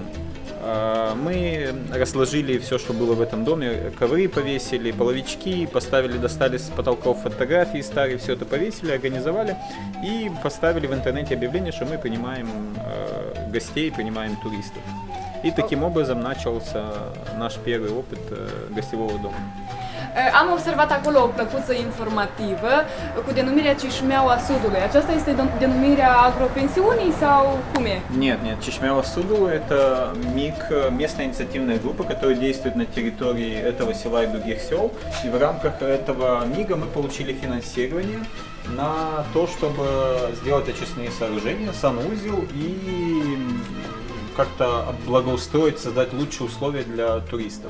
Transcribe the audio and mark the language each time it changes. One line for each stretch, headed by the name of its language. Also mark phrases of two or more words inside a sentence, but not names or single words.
Russian: Мы разложили все, что было в этом доме, ковры повесили, половички, достали с потолков фотографии старые, все это повесили, организовали и поставили в интернете объявление, что мы принимаем гостей, принимаем туристов. И таким образом начался наш первый опыт гостевого дома.
Romanian: Am observat acolo o plăcuță informativă cu denumirea Cișmeaua Sudului. Aceasta este denumirea agropensiunii sau cum e?
Russian: Нет, Чешмява Судулу – это МИГ, местная инициативная группа, которая действует на территории этого села и других сел. И в рамках этого МИГа мы получили финансирование на то, чтобы сделать очистные сооружения, санузел и как-то благоустроить, создать лучшие условия для туристов.